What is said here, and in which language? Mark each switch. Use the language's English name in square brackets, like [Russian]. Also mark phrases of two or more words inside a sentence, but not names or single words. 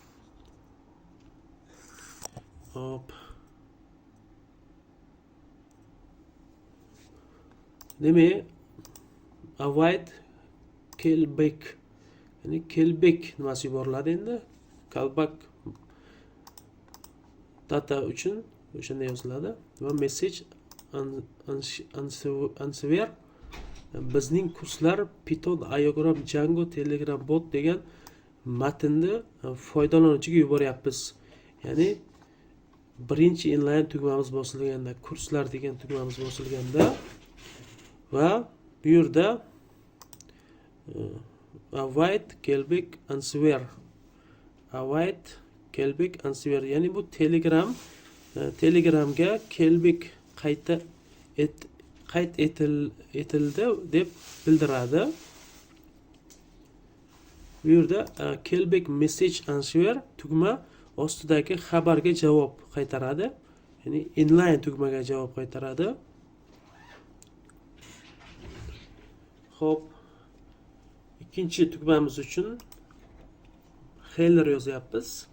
[Uzbek] Hop. Demak, [English] avoid callback. [Uzbek] Ya'ni callback nimasi yuboriladi endi. Callback data uchun o'shanda yoziladi va [English] message answer [Uzbek] bizning kurslar Python, Iogram, Django, Telegram bot degan matnni foydalanuvchiga yuboryapmiz. Ya'ni birinchi inline tugmamiz bosilganda, kurslar degan tugmamiz bosilganda va bu yerda [English] avoid callback answer [Uzbek] ya'ni bu Telegramga callback qayd etildi deb bildiradi. Bu yerda [English] callback message answer [Uzbek] tugma ostidagi xabarga javob qaytaradi. Ya'ni inline tugmaga javob qaytaradi. Xo'p. Ikkinchi tugmamiz uchun handler yozyapmiz.